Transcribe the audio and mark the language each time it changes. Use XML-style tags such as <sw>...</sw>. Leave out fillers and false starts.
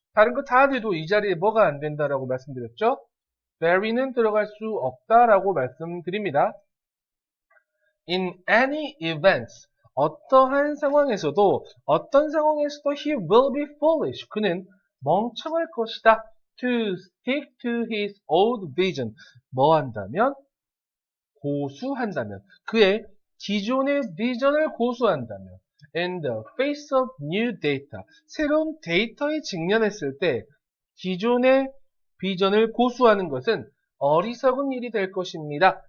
<ko>다른 거 다 돼도 이 자리에 뭐가 안 된다라고 말씀드렸죠? very는 들어갈 수 없다라고 말씀드립니다.</ko> <en>In any events,</en> <ko>어떠한 상황에서도, 어떤 상황에서도</ko> <en>he will be foolish,</en> <ko>그는 멍청할 것이다.</ko> <en>to stick to his old vision,</en> <ko>뭐 한다면? 고수한다면, 그의 기존의 비전을 고수한다면,</ko> <en>in the face of new data,</en> <ko>새로운 데이터에 직면했을 때 기존의 비전을 고수하는 것은 어리석은 일이 될 것입니다.</ko>